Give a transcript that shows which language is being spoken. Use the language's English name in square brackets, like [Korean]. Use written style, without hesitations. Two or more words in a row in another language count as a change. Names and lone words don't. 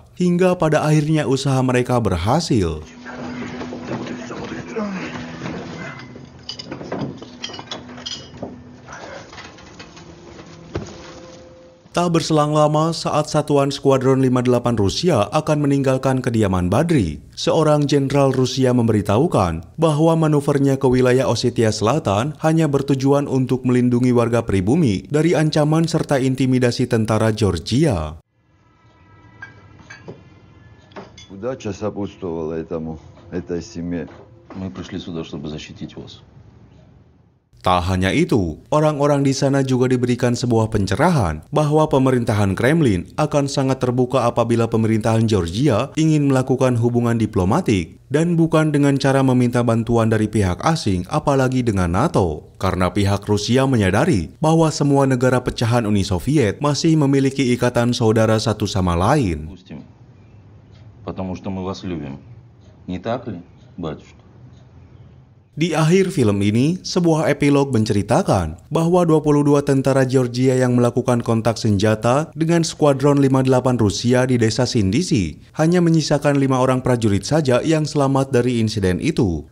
[Indonesian] Hingga pada akhirnya usaha mereka berhasil. Tak berselang lama saat satuan skuadron 58 Rusia akan meninggalkan kediaman Badri, seorang jenderal Rusia memberitahukan bahwa manuvernya ke wilayah Ossetia Selatan hanya bertujuan untuk melindungi warga pribumi dari ancaman serta intimidasi tentara Georgia. [Russian] Удача сопутствовала этой семье. Мы пришли сюда, чтобы защитить вас. [Indonesian] Tak hanya itu, orang-orang di sana juga diberikan sebuah pencerahan bahwa pemerintahan Kremlin akan sangat terbuka apabila pemerintahan Georgia ingin melakukan hubungan diplomatik dan bukan dengan cara meminta bantuan dari pihak asing, apalagi dengan NATO. Karena pihak Rusia menyadari bahwa semua negara pecahan Uni Soviet masih memiliki ikatan saudara satu sama lain. [Russian] Потому что мы вас любим. Не так ли, батюшка? [Indonesian] Di akhir film ini, sebuah epilog menceritakan bahwa 22 tentara Georgia yang melakukan kontak senjata dengan skuadron 58 Rusia di desa Sindisi hanya menyisakan 5 orang prajurit saja yang selamat dari insiden itu.